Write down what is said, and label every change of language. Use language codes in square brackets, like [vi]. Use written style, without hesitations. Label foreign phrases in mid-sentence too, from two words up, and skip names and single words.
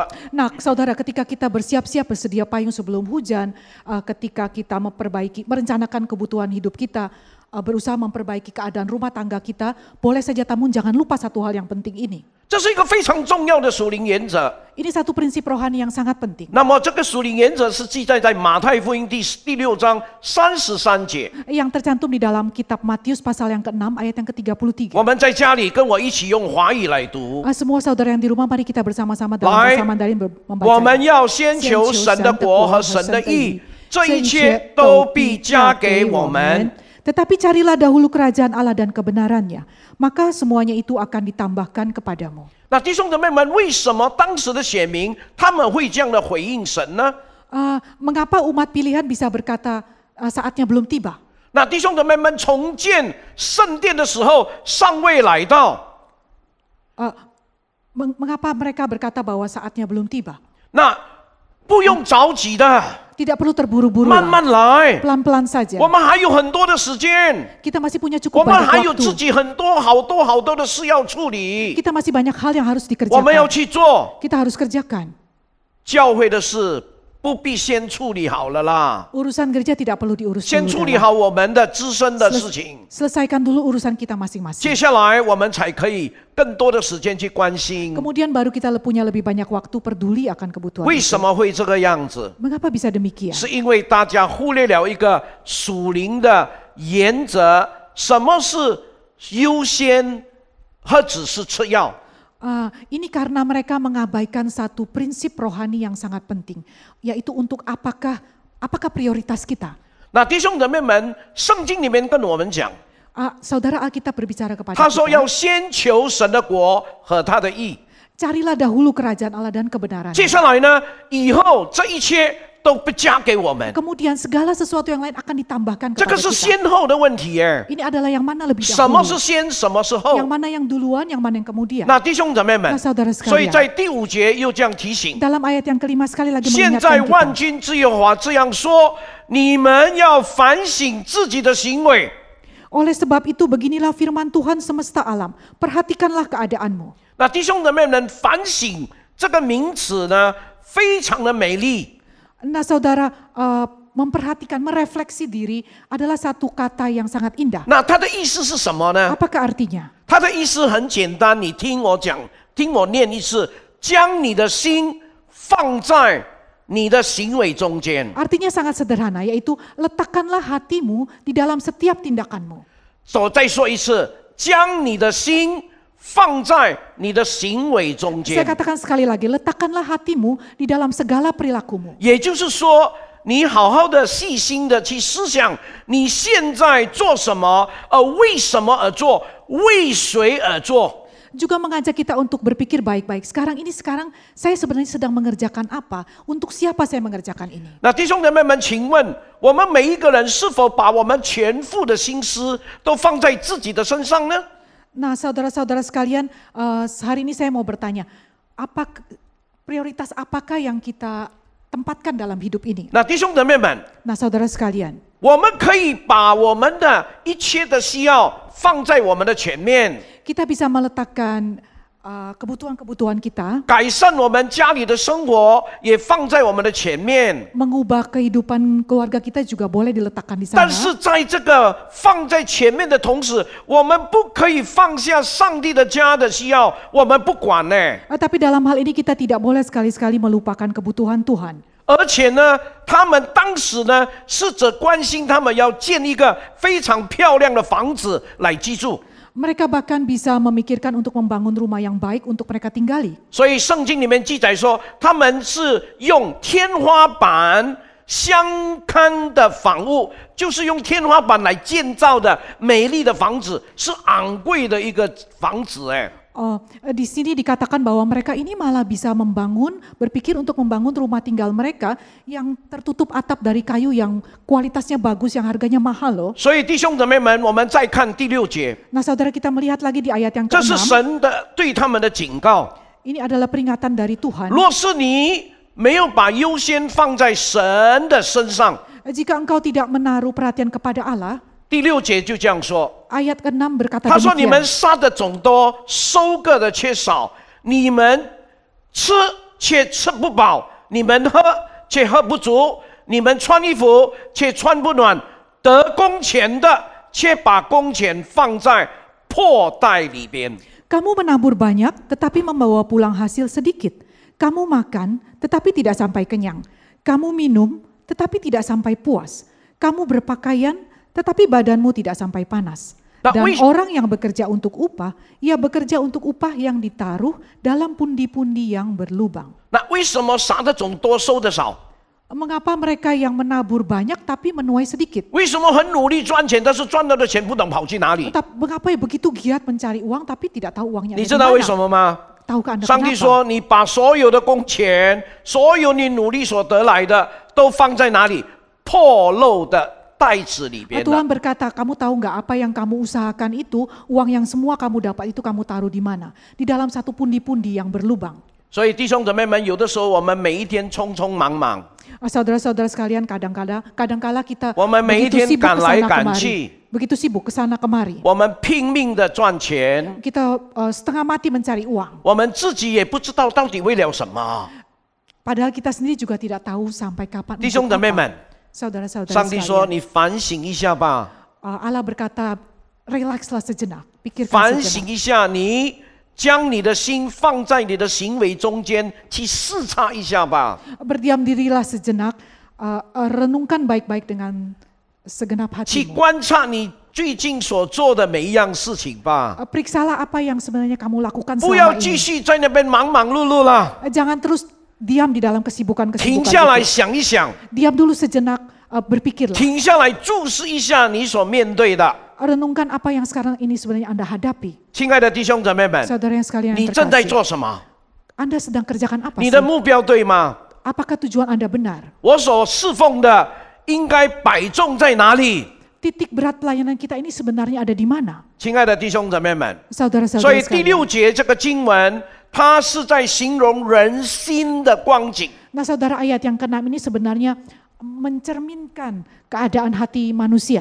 [id] Nah, saudara, ketika kita bersiap-siap bersedia payung sebelum hujan, ketika kita merencanakan kebutuhan hidup kita, berusaha memperbaiki keadaan rumah tangga kita, boleh saja namun jangan lupa satu hal yang penting ini. [zh] 这是一个非常重要的属灵原则。 [id] Ini satu prinsip rohani yang sangat penting. [zh] 那么这个属灵原则是记载在马太福音第6章33节。 [id] Yang tercantum di dalam kitab Matius pasal yang ke-6 ayat yang ke-33. [zh] 我们在家里跟我一起用华语来读。 [id] Semua saudara yang di rumah, mari kita bersama-sama dalam [zh] 来， [id] bahasa Mandarin [zh] 我 [id] membaca. [zh] 们要先求神的国和神的义，这一切都必加给我们。 [id] Tetapi carilah dahulu kerajaan Allah dan kebenarannya, maka semuanya itu akan ditambahkan kepadamu. [zh] 那弟兄姊妹们，为什么当时的选民他们会这样的回应神呢？ [id] Mengapa umat pilihan bisa berkata saatnya belum tiba? [zh] 那弟兄姊妹们，重建圣殿的时候尚未来到。 [id] Mengapa mereka berkata bahwa saatnya belum tiba? [zh] 那不用着急的， [id] Tidak perlu terburu-buru, [zh] 慢慢来。 [id] pelan-pelan saja. [zh] 我们还有很多的时间， [id] Kita masih punya [zh] 我 [id] cukup [zh] 们 [id] banyak [zh] 还有自 [id] waktu. [zh] 己很多好多的事要处理， [id] Kita masih banyak hal yang harus [zh] 我们要 [id] dikerjakan. [zh] 去做。 [id] Kita harus kerjakan. [zh] 教会的事不必先处理好了啦， [id] Urusan gereja tidak perlu diurus [zh] 先 [id] dulu [zh] 处理 [id] dalam. [zh] 好我们的自身的事情， [id] Selesaikan dulu urusan kita [zh] 接 [id] masing-masing. [zh] 下来我们才可以更多的时间去关心 [id] Kemudian baru kita punya lebih banyak waktu peduli akan kebutuhan [zh] 为 [id] itu. [zh] 什么会这个样子， [id] Mengapa bisa demikian? [zh] 是因为大家忽略了一个属灵的原则，什么是优先和只是次要。 [id] Ini karena mereka mengabaikan satu prinsip rohani yang sangat penting, yaitu untuk apakah prioritas kita. [zh] 那弟兄姊妹们，圣经里面跟我们讲， [id] Saudara Alkitab berbicara kepada [zh] 他说 [id] kita, [zh] 要先求神的国和他的义。 [id] carilah dahulu kerajaan Allah dan kebenaran. [zh] 接下来呢，以后这一切都不加给我们， [id] Kemudian segala sesuatu yang lain akan ditambahkan [zh] 这 [id] kepada [zh] 个是 [id] kita. [zh] 先后的问题耶。 [id] Ini adalah yang mana lebih [zh] 什么 [id] dahulu, [zh] 是先，什么是后 [id] yang？mana yang duluan, yang mana yang kemudian. [zh] 那弟兄姊妹们 [id] Nah, saudara [zh] 所以 [id] sekalian, [zh] 在第5节又这样提醒： [id] dalam ayat yang kelima sekali lagi [zh] 现在 [id] mengingatkan [zh] 万 [id] kita. [zh] 军之耶和华这样说，你们要反省自己的行为。 [id] Oleh sebab itu beginilah firman Tuhan semesta alam, perhatikanlah keadaanmu. [zh] 那弟兄姊妹们，反省这个名词呢，非常的美丽。 [id] Nah, saudara, memperhatikan, merefleksi diri adalah satu kata yang sangat indah. [zh] 那它的意思是什么呢？ [id] Apakah artinya? [zh] 它的意思很简单，你听我讲，听我念一次：将你的心放在你的行为中间。 [id] Artinya sangat sederhana, yaitu letakkanlah hatimu di dalam setiap tindakanmu. [zh] 再说一次，将你的心放在你的行为中 [id] Saya [zh] 间。 [id] katakan sekali lagi, letakkanlah hatimu di dalam segala perilakumu. [zh] 也就是说，你好好的、细心的去思想，你现在做什么，为什么而做，为谁而做。 [id] juga mengajak kita untuk berpikir baik-baik. Sekarang saya sebenarnya sedang mengerjakan apa? Untuk siapa saya mengerjakan ini? [zh] 那弟兄姐妹们，请问我们每一个人是否把我们全副的心思都放在自己的身上呢？ [id] Nah, saudara-saudara sekalian, hari ini saya mau bertanya, prioritas apakah yang kita tempatkan dalam hidup ini? [zh] 那弟兄姐妹们， [id] Nah, saudara sekalian, [zh] 我们可以把我们的一切的需要放在我们的前面， [id] kita bisa meletakkan kebutuhan-kebutuhan kita, [zh] 改善我们家里的生活也放在我们的前面。 [id] mengubah kehidupan keluarga kita juga boleh diletakkan di [zh] 但 [id] sana. [zh] 是在这个放在前面的同时，我们不可以放下上帝的家的需要，我们不管呢。 [id] Tapi dalam hal ini kita tidak boleh sekali-sekali melupakan kebutuhan Tuhan. [zh] 而且呢，他们当时呢，试着关心他们要建一个非常漂亮的房子来居住。 [id] Mereka bahkan bisa memikirkan untuk membangun rumah yang baik untuk mereka tinggali. [zh] 所以圣经里面记载说，他们是用天花板相看的房屋，就是用天花板来建造的美丽的房子，是昂贵的一个房子哎。 [id] Di sini dikatakan bahwa mereka ini malah bisa berpikir untuk membangun rumah tinggal mereka yang tertutup atap dari kayu yang kualitasnya bagus, yang harganya mahal loh. [zh] 所以弟兄姊妹们，我们再看第6节， [id] Nah, saudara, kita melihat lagi di ayat yang [zh] 这是 [id] ke-6. [zh] 神的对他们的警告。 [id] Ini adalah peringatan dari Tuhan. [zh] 若是你没有把优先放在神的身上， [id] Jika engkau tidak menaruh perhatian kepada Allah, [zh] 第6节就这样说。 [id] ayat ke-6 berkata [zh] 他说：“你们 [id] demikian. [zh] 撒的种多，收割的却少；你们吃却吃不饱，你们喝却喝不足，你们穿衣服却穿不暖。得工钱的却把工钱放在破袋里边。” [id] Kamu menabur banyak tetapi membawa pulang hasil sedikit. Kamu makan tetapi tidak sampai kenyang. Kamu minum tetapi tidak sampai puas. Kamu berpakaian tetapi badanmu tidak sampai panas. Dan orang yang bekerja untuk upah, ia bekerja untuk upah yang ditaruh dalam pundi-pundi yang berlubang. [zh] 那为什么撒的种多，收的少？ [id] Mengapa mereka yang menabur banyak tapi menuai sedikit? [zh] 为什么很努力赚钱，但是赚到的钱不懂跑去哪里？ [id] Mengapa begitu giat mencari uang tapi tidak tahu uangnya ada [zh] 你 [id] di [zh] 知道为什 [id] mana? [zh] 么吗？ [id] Tahukah Anda [zh] 上帝 [id] kenapa? [zh] 说：“你把所有的工钱，所有你努力所得来的，都放在哪里？破漏的袋子里边。” [id] Tuhan berkata, kamu tahu nggak apa yang kamu usahakan itu, uang yang semua kamu dapat itu kamu taruh di mana? Di dalam satu pundi-pundi yang berlubang. [zh] 所以弟兄姊妹们，有的时候我们每一天匆匆忙忙， [id] Saudara-saudara sekalian, kadang-kala kita [zh] 我们每一 [id] begitu [zh] 天 [id] sibuk [zh] 赶来 [id] kesana [zh] 赶 [id] kemari, [zh] 去， [id] begitu sibuk kesana kemari. [zh] 我们拼命的赚钱， [id] Kita setengah mati mencari uang. [zh] 我们自己也不知道到底为了什么。 [id] Padahal kita sendiri juga tidak tahu sampai kapan. [zh] 弟兄姊妹们， [id] Saudara-saudara [zh] 上帝说：“ [id] sekalian, [zh] 你反省一下吧， [id] Allah berkata, relaxlah sejenak, pikirkan [zh] 反 [id] sejenak. [zh] 省一下，你将你的心放在你的行为中间，去视察一下吧。” [id] Berdiam dirilah sejenak, renungkan baik-baik dengan segenap [zh] 去 [id] hatimu. [zh] 观察你最近所做的每一样事情吧， [id] Periksalah apa yang sebenarnya kamu lakukan [zh] 不要 [id] selama [zh] 继 [id] ini. [zh] 续在那边忙忙碌碌了， [id] Jangan terus diam di dalam [zh] 停 [id] kesibukan-kesibukan [zh] 下来 [id] itu. [zh] 想一想， [id] Diam dulu sejenak, berpikirlah. [zh] 停下来注视一下你所面对的。 [id] Renungkan apa yang sekarang ini sebenarnya Anda hadapi. [zh] 亲爱的弟兄姊妹们， [id] Saudara yang sekalian [zh] 你 [id] yang [zh] 正在 [id] terkasih, [zh] 做什么？ [id] Anda sedang kerjakan apa [zh] 你 [id] sih? [zh] 的目标对吗？ [id] Apakah tujuan Anda benar? [zh] 我所侍奉的应该摆重在哪里？ [id] Titik berat pelayanan kita ini sebenarnya ada di mana? [zh] 亲爱的弟兄姊妹们， [id] Saudara-saudara [zh] 所以第 [id] sekalian. [zh] 6节这个经文，它是在形容人心的光景。 [id] Nah, saudara, ayat yang ke-6 ini sebenarnya mencerminkan keadaan hati manusia.